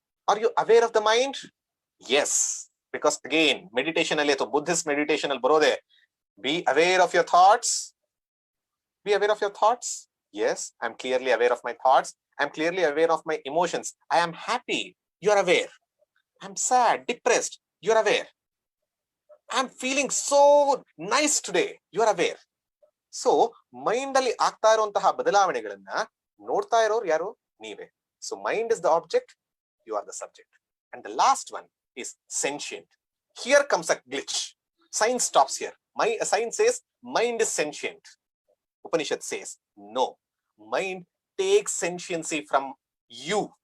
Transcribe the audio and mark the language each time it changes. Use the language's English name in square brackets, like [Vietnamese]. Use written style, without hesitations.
[English] Are you aware of the mind? Yes. Because again, meditation [Kannada] alli, [English] Buddhist meditation [Kannada] al barode, [English] be aware of your thoughts. Be aware of your thoughts. Yes, I'm clearly aware of my thoughts. I'm clearly aware of my emotions. I am happy. You're aware. I'm sad, depressed. You're aware. I'm feeling so nice today. You are aware. [Kannada] So, mind ಅಲ್ಲಿ ಆಗ್ತಾ ಇರುವಂತಹ ಬದಲಾವಣೆಗಳನ್ನ ನೋಡ್ತಾ ಇರೋರು ಯಾರು? ನೀವೇ. [English] So mind is the object, you are the subject. And the last one is sentient. Here comes a glitch. Science stops here. Science says mind is sentient. Upanishad says no. Mind takes sentiency from you.